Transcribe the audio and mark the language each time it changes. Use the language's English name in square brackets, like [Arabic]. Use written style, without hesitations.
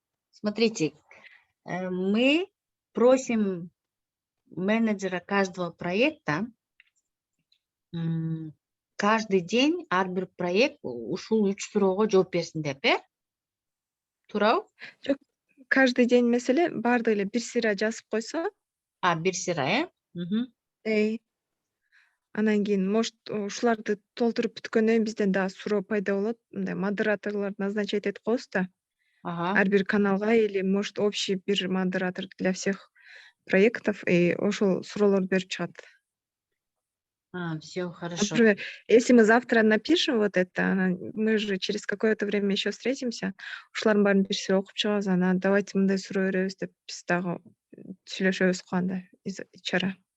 [Russian] Смотрите, мы просим менеджера каждого проекта каждый день [Kyrgyz] ар бир проект ушул 3 суроого жооп берсин деп, туурабы? Жок, [Russian] каждый день [Kyrgyz] эмес эле, баардыгы эле бир сыйра жазып койсо. Бир сыйра, Анан кийин, может, ушуларды толтуруп бүткөндөн кийин бизден дагы суроо пайда болот. Мындай модераторлор назначать этип коебуз да. Ар бир каналга или, может, [Russian] общий бир модератор для всех проектов, [Kyrgyz] и ошол суроолорду берип чыгат. [Russian] Все хорошо. Например, если мы завтра напишем вот это, мы же через какое-то время еще встретимся, [Kyrgyz] ушулардын баарын бир сыйра окуп чыгабыз, анан давайте мындай суроо беребиз деп биз дагы сүйлөшөбүз го анда чара.